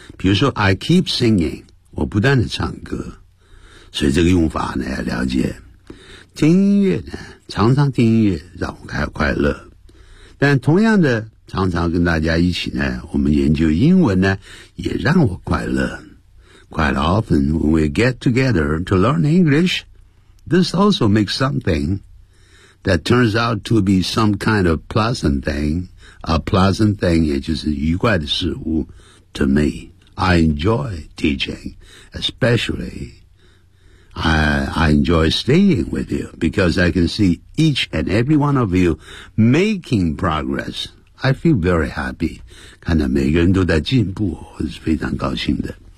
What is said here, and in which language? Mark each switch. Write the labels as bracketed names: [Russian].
[Chinese] 比如说 [English] I keep singing， [Chinese] 我不断的唱歌。所以这个用法呢要了解。听音乐呢，常常听音乐让我开快乐。但同样的，常常跟大家一起呢，我们研究英文呢，也让我快乐。 [English] Quite often when we get together to learn English, this also makes something. That turns out to be some kind of pleasant thing. A pleasant thing [Chinese] 也就是愉快的事物 [English] to me. I enjoy teaching, especially. I enjoy staying with you because I can see each and every one of you making progress. I feel very happy. [Chinese] 看到每个人都在进步，我是非常高兴的。